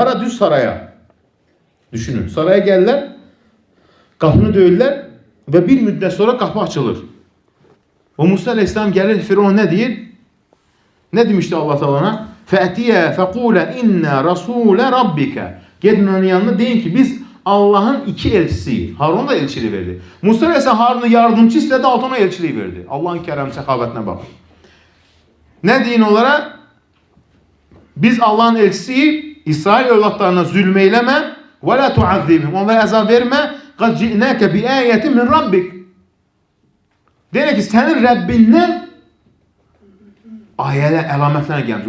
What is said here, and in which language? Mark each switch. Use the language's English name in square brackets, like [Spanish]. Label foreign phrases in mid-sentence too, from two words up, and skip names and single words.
[Azerbaijani] Hara? Düz saraya. Düşünün. Saraya gəlirlər. Qapını döyürlər və bir müddət sonra qapı açılır. O Musa aleyhisselam gəlir, Firon nə deyir? Nə demişdi Allah Taala'na? [Arabic] Fətiyə fəqulə innə rasulə rabbikə. [Azerbaijani] Gedin onun yanına deyin ki, biz Allah'ın iki elçisiyik. [Turkish] Harun da elçiliği verdi. Musa aleyhisselam Harun'u yardımcı istedi, altına elçiliği verdi. [Azerbaijani] Allah'ın kərəm səxavətinə bak. Nə deyin onlara? Biz Allah'ın elçisiyik. İsrail evlatlarına zulm eyləmə və [Arabic] la tuazzibhum. [Azerbaijani] Onlara əzab vermə. [Arabic] Qad ci'naka bi ayatin min rabbik. [Azerbaijani] Deyir ki, sənin Rəbbindən ayələr, əlamətlər gəlmiş.